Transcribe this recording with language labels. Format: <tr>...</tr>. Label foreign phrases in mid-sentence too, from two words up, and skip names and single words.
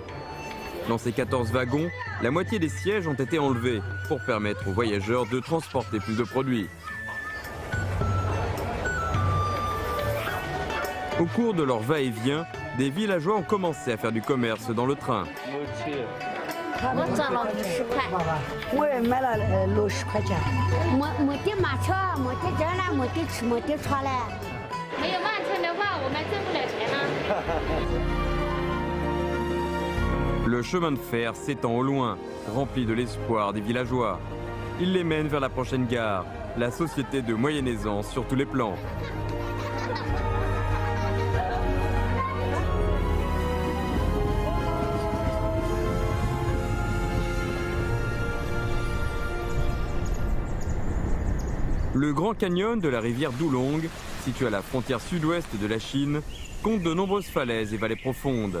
<fr>Dans ces 14 wagons, la moitié des sièges ont été enlevés pour permettre aux voyageurs de transporter plus de produits. Au cours de leur va-et-vient, des villageois ont commencé à faire du commerce dans le train.</fr> <zh>我赚了50块，我也买了60块钱。没得马车，没得人了，没得吃，没得穿了。没有慢车的话，我们挣不了钱了。</zh> <fr>Le chemin de fer s'étend au loin, rempli de l'espoir des villageois. Il les mène vers la prochaine gare, la société de moyenne aisance sur tous les plans. Le Grand Canyon de la rivière Doulong, situé à la frontière sud-ouest de la Chine, compte de nombreuses falaises et vallées profondes.</fr>